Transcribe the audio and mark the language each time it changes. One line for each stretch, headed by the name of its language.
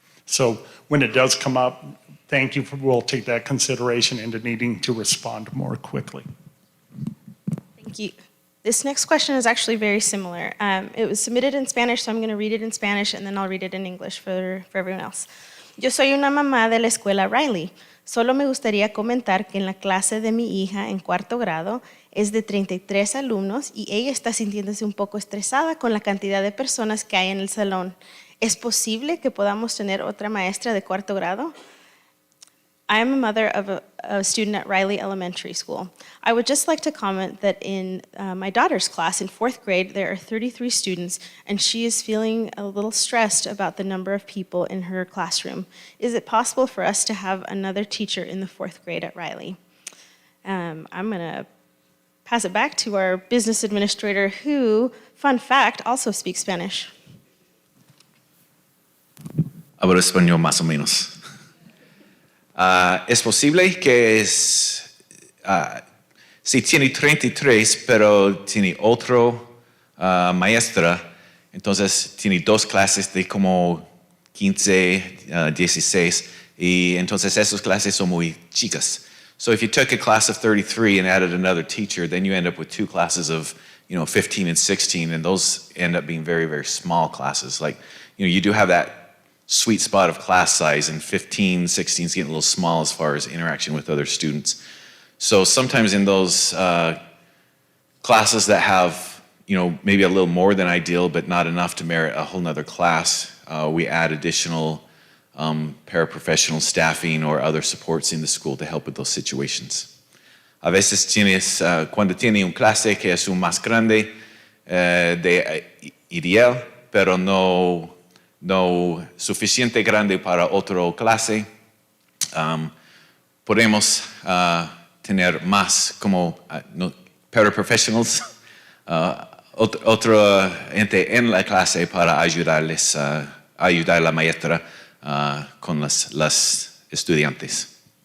English: So when it does come up, thank you, we'll take that consideration into needing to respond more quickly. Thank you. This next question is actually very similar. It was submitted in Spanish, so I'm going to read it in Spanish and then I'll read it in English for everyone else.
Spanish: Yo soy una mamá de la escuela Riley. Solo me gustaría comentar que en la clase de mi hija en 4º grado es de 33 alumnos y ella está sintiéndose un poco estresada con la cantidad de personas que hay en el salón. ¿Es posible que podamos tener otra maestra de 4º grado?
English: I am a mother of a student at Riley Elementary School. I would just like to comment that in my daughter's class in 4th grade, there are 33 students, and she is feeling a little stressed about the number of people in her classroom. Is it possible for us to have another teacher in the 4th grade at Riley? I'm going to pass it back to our business administrator who, fun fact, also speaks Spanish.
Spanish: Hablo español más o menos. Es posible que si tiene 33, pero tiene otro maestra, entonces tiene 2 clases de como 15, 16, y entonces esas clases son muy chicas.
English: So if you took a class of 33 and added another teacher, then you end up with 2 classes of 15 and 16, and those end up being very, very small classes. Like, you do have that sweet spot of class size, and 15, 16 is getting a little small as far as interaction with other students. So sometimes in those classes that have, maybe a little more than ideal, but not enough to merit a whole nother class, we add additional paraprofessional staffing or other supports in the school to help with those situations.
Spanish: A veces cuando tiene un clase que es un más grande de ideal, pero no suficiente grande para otra clase, podemos tener más como paraprofessionals, otro ente en la clase para ayudarles ayudar a la maestra con las estudiantes.